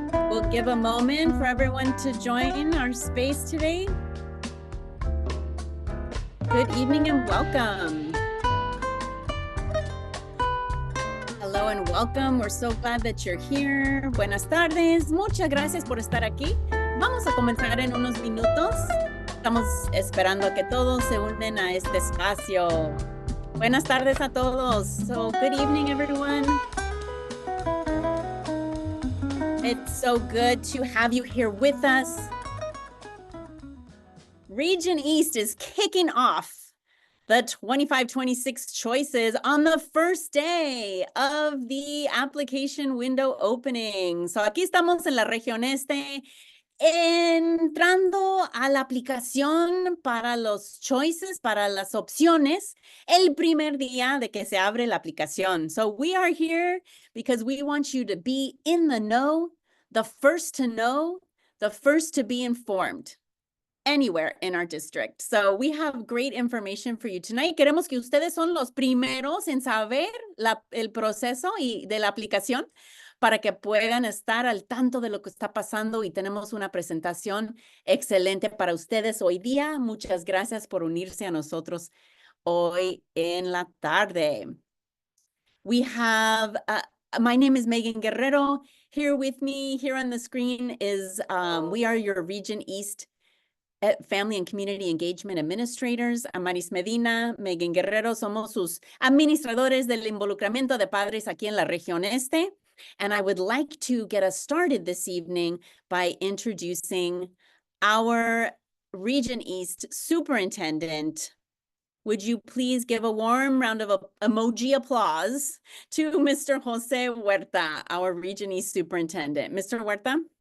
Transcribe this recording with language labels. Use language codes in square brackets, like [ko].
[en] We'll give a moment for everyone to join our space today. Good evening and welcome. Hello and welcome. We're so glad that you're here. [es] Buenas tardes. Muchas gracias por estar aquí. Vamos a comenzar en unos minutos. Estamos esperando a que todos se unen a este espacio. Buenas tardes a todos. [en] So good evening, everyone. It's so good to have you here with us. Region East is kicking off the 25-26 choices on the first day of the application window opening. [es] So aquí estamos en la región este, entrando a la aplicación para los choices, para las opciones, el primer día de que se abre la aplicación. [en] So we are here because we want you to be in the know, the first to know, the first to be informed anywhere in our district. So we have great information for you tonight. [es] Queremos que ustedes son los primeros en saber el proceso y de la aplicación para que puedan estar al tanto de lo que está pasando, y tenemos una presentación excelente para ustedes hoy día. Muchas gracias por unirse a nosotros hoy en la tarde. [en] We have, my name is Megan Guerrero. Here with me, here on the screen is, we are your Region East Family and Community Engagement Administrators. [es] Amaris Medina, Megan Guerrero, somos sus administradores del involucramiento de padres aquí en la región este. [en] And I would like to get us started this evening by introducing our Region East Superintendent. Would you please give a warm round of emoji applause to Mr. Jose Huerta, our Region East Superintendent. Mr. Huerta?